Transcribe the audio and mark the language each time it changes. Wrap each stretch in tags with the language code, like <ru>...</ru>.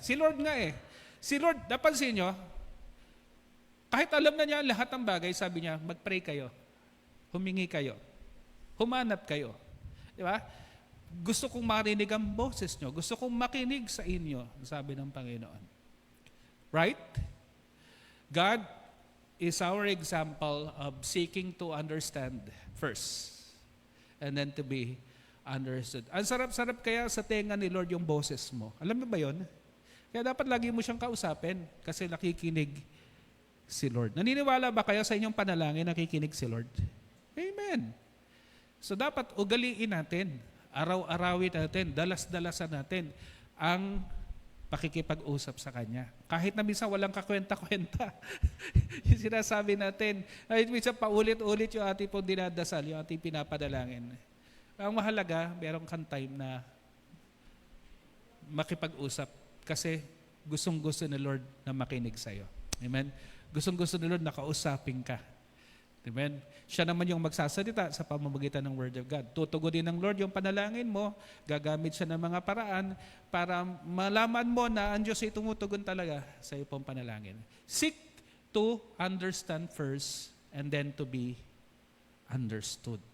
<tl>Si Lord nga Si Lord, napansin nyo, kahit alam na niya lahat ng bagay, sabi niya, mag-pray kayo. Humingi kayo. Humanap kayo. Di ba? Gusto kong marinig ang boses nyo. Gusto kong makinig sa inyo, sabi ng Panginoon.</tl> <en>Right? God is our example of seeking to understand first and then to be understood.</en> <tl>Ang sarap-sarap kaya sa tenga ni Lord yung boses mo. Alam mo ba yun? Kaya dapat lagi mo siyang kausapin kasi nakikinig si Lord. Naniniwala ba kayo sa inyong panalangin nakikinig si Lord? Amen. So dapat ugaliin natin, araw-arawin natin, dalas-dalasan natin ang pakikipag-usap sa Kanya. Kahit na minsan walang kakwenta-kwenta. Yung sinasabi natin, kahit minsan paulit-ulit yung ating pong dinadasal, yung ating pinapadalangin. Ang mahalaga, meron kang time na makipag-usap kasi gustong-gusto ni Lord na makinig sa'yo. Amen? Gustong-gusto ni Lord na kausapin ka. Amen? Siya naman yung magsasalita sa pamamagitan ng Word of God. Tutugunin ng Lord yung panalangin mo, gagamit siya ng mga paraan para malaman mo na ang Diyos ay tumutugon talaga sa iyo pong panalangin.</tl> <en>Seek to understand first and then to be understood.</en>